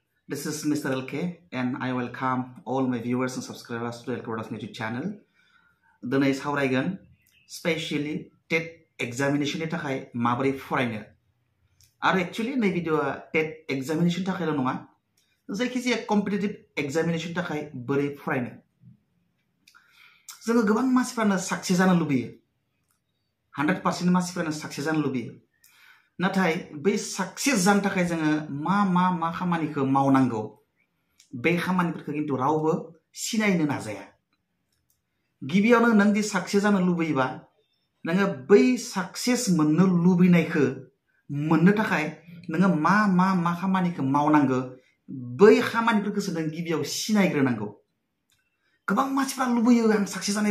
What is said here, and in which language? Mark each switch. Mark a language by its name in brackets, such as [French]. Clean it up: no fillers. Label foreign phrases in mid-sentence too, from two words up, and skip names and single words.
[English] This is Mr. LK and I welcome all my viewers and subscribers to LK Products YouTube channel. [Bodo] Donay सावरायगोन [English] specially TET examination [Bodo] नि थाखाय माबोरै फरायनो आरो एक्चुअली नै भिडियोआ [English] TET examination [Bodo] थाखायल' नङा जायखिजाया [English] competitive examination [Bodo] थाखाय बोरै फरायनो जोङो गोबां मानसिफोरानो साक्सेस जानो लुबैयो 100% मानसिफोरानो साक्सेस जानो लुबैयो नाथाय बै साक्सेस जानो थाखाय जोङो मा खामानिखौ मावनांगौ बे खामानिफोरखौ किन्तु रावबो सिनायनो नाजाया गिबियावनो नों दि साक्सेस जानो लुबैयोबा नोङो बै साक्सेस मोननो लुबैनायखौ मोननो थाखाय नोङो मा खामानिखौ मावनांगौ बै खामानिफोरखौसो नों गिबियाव सिनायग्रोनांगौ गोबां मानसिफोरा लुबैयो आं साक्सेस जानायबा